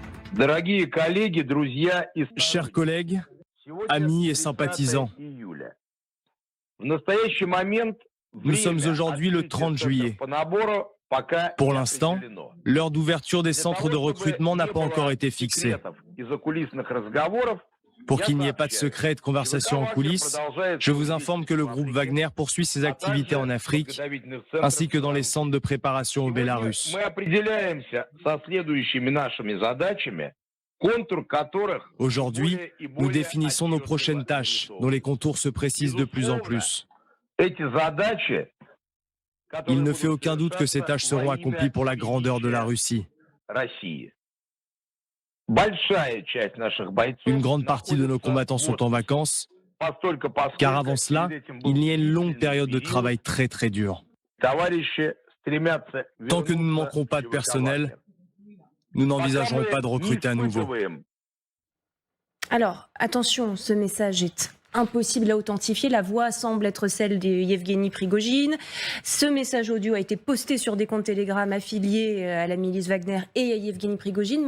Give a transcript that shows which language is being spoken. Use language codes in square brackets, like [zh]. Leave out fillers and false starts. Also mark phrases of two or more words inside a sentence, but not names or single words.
[ru] Дорогие коллеги, друзья и [fr] Chers collègues, [ru] сегодня [fr] amis et [ru] 30 [fr] sympathisants, [ru] июля. В настоящий момент [fr] nous sommes [ru] время [fr] aujourd'hui le [ru] открытия [fr] 30 [ru] центров [fr] juillet. [ru] по набору пока [fr] Pour [ru] не [fr] l'instant, [ru] определено. [fr] l'heure d'ouverture des [ru] Для [fr] centres de [ru] того, чтобы [fr] recrutement n'a [ru] не [fr] pas encore [ru] было [fr] été fixée. [ru] секретов и закулисных разговоров, [fr] Pour [ru] я [fr] qu'il n'y ait pas de [ru] сообщаю, [fr] secret et de [ru] ЧВК [fr] conversation en [ru] «Вагнер» [fr] coulisses, [ru] продолжает [fr] je [ru] свою [fr] vous informe que [ru] деятельность [fr] le [ru] в [fr] groupe [ru] Африке, [fr] Wagner poursuit ses [ru] а [fr] activités en [ru] также в [fr] Afrique [ru] подготовительных [fr] ainsi [ru] центрах [fr] que dans les [ru] страны. [fr] centres de préparation au [ru] Сегодня [fr] Bélarus. [ru] мы определяемся со следующими нашими задачами, контур которых все [fr] Aujourd'hui, [ru] более и [fr] nous [ru] более [fr] définissons nos prochaines [ru] отчетливо [fr] tâches, dont les [ru] вырисовываются. [fr] contours se précisent de plus en [ru] Безусловно, [fr] plus. [ru] эти задачи, [fr] Il [ru] которые [fr] ne fait [ru] будут [fr] aucun doute que ces [ru] совершаться [fr] tâches [ru] во [fr] seront accomplies [ru] имя [fr] pour la grandeur de la [ru] величия [fr] Russie. [ru] России. Большая часть наших бойцов [fr] Une grande partie de nos [ru] находится [fr] combattants [ru] в [fr] sont en [ru] отпуске, [fr] vacances, [ru] поскольку [fr] car avant cela, [ru] перед этим [fr] il [ru] был [fr] y a une longue [ru] длительный [fr] période de [ru] период. [fr] travail très très dure. [ru] Товарищи стремятся [fr] Tant que nous ne [ru] вернуться [fr] manquerons pas [ru] в [fr] de [ru] ЧВК [fr] personnel, [ru] «Вагнер». [fr] nous [ru] Пока [fr] n'envisagerons pas [ru] мы [fr] de [ru] не [fr] recruter à nouveau. [ru] испытываем [fr] Alors, attention, ce message est impossible à authentifier. La voix semble être celle de Yevgeny Prigojine. Ce message audio a été posté sur des comptes Telegram affiliés à la milice Wagner et à Yevgeny Prigojine.